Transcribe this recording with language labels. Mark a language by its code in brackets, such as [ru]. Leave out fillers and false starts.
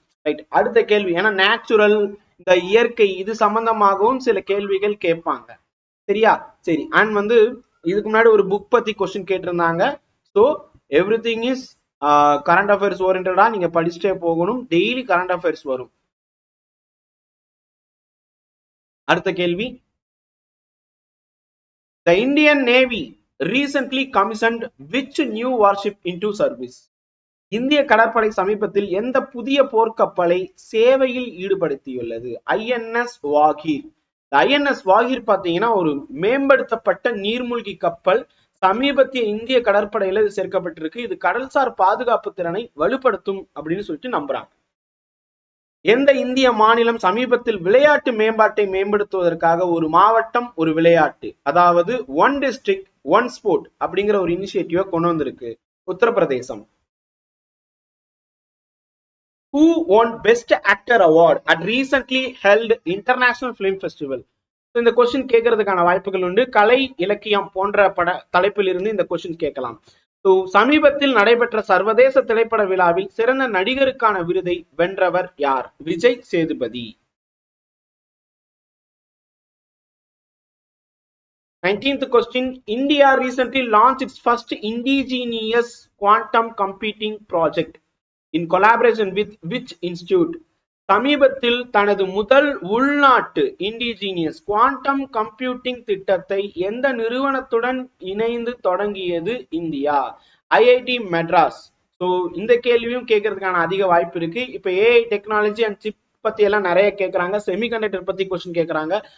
[ta] Right, அடுத்த கேள்வி, ஏன்னா நேச்சுரல், இந்த இயற்கை, இது சம்பந்தமாகவும் சில கேள்விகள் கேட்பாங்க. சரியா? சரி. அண்ட் வந்து இதுக்கு முன்னாடி ஒரு புக் பத்தி கொஸ்டின் கேட்டிருந்தாங்க. So [en] everything is current affairs [ta] ஓரியன்டா நீங்க படிச்சுட்டே போகணும். டெய்லி கரண்ட் அஃபேர்ஸ் வரும். அடுத்த கேள்வி, [en] the Indian Navy recently commissioned which new warship into service? [ta] இந்திய கடற்படை சமீபத்தில் எந்த புதிய போர்க்கப்பலை சேவையில் ஈடுபடுத்தியுள்ளது? INS வாகீர். INS வாகீர் பாத்தீங்கன்னா ஒரு மேம்படுத்தப்பட்ட நீர்மூழ்கி கப்பல். சமீபத்திய இந்திய கடற்படையில இது சேர்க்கப்பட்டிருக்கு. இது கடல்சார் பாதுகாப்பு திறனை வலுப்படுத்தும் அப்படின்னு சொல்லிட்டு நம்புறாங்க. எந்த இந்திய மாநிலம் சமீபத்தில் விளையாட்டு மேம்பாட்டை மேம்படுத்துவதற்காக ஒரு மாவட்டம் ஒரு விளையாட்டு, அதாவது ஒன் டிஸ்ட்ரிக்ட் ஒன் ஸ்போர்ட் அப்படிங்கிற ஒரு இனிஷியேட்டிவ் கொண்டு வந்திருக்கு? Uttar Pradesh. [en] Who won Best Actor Award at recently held International Film Festival? [ta] இந்த கொஸ்டின் கேட்கறதுக்கான வாய்ப்புகள் உண்டு. கலை இலக்கியம் போன்ற தலைப்பில் இருந்து இந்த கொஸ்டின் கேட்கலாம். சமீபத்தில் நடைபெற்ற சர்வதேச திரைப்பட விழாவில் சிறந்த நடிகருக்கான விருதை வென்றவர் யார்? Vijay Sethupathi. [en] 19th question, India recently launched its first indigenous quantum computing project in collaboration with which institute? [ta] சமீபத்தில் தனது முதல் உள்நாட்டு இண்டிஜினியஸ் குவாண்டம் கம்ப்யூட்டிங் திட்டத்தை எந்த நிறுவனத்துடன் இணைந்து தொடங்கியது இந்தியா? IIT மெட்ராஸ். ஸோ இந்த கேள்வியும் கேட்கறதுக்கான அதிக வாய்ப்பு இருக்கு. இப்ப AI டெக்னாலஜி அண்ட் சிப் பத்தி எல்லாம் நிறைய கேட்கறாங்க. செமிகண்டக்டர் பத்தி கொஸ்டின் கேட்கறாங்க.